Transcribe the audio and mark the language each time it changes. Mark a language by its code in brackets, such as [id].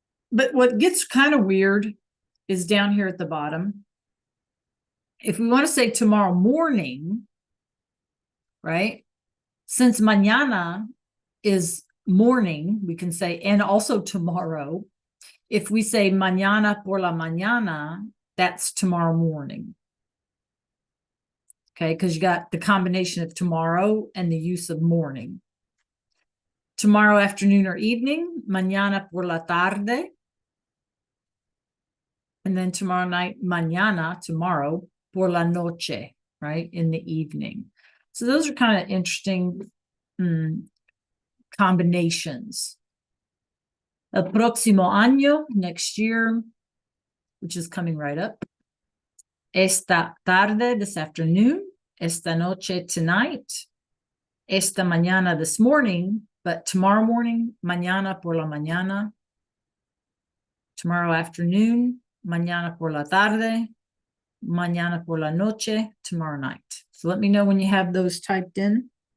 [en] But what gets kind of weird is down here at the bottom. If we want to say tomorrow morning, right? Since mañana is morning, we can say, and also tomorrow. If we say [es] mañana por la mañana, [en] that's tomorrow morning. Okay, because you got the combination of tomorrow and the use of morning. Tomorrow afternoon or evening, [es] mañana por la tarde. [en] And then tomorrow night, [es] mañana, [en] tomorrow, [es] por la noche, [en] right, in the evening. So those are kind of interesting combinations. [es] El próximo año, [en] next year, which is coming right up. [es] Esta tarde, [en] this afternoon. [es] Esta noche, [en] tonight. [es] Esta mañana, [en] this morning. But tomorrow morning, [es] mañana por la mañana. [en] Tomorrow afternoon, [es] mañana por la tarde. Mañana por la noche, [en] tomorrow night. So let me know when you have those typed in.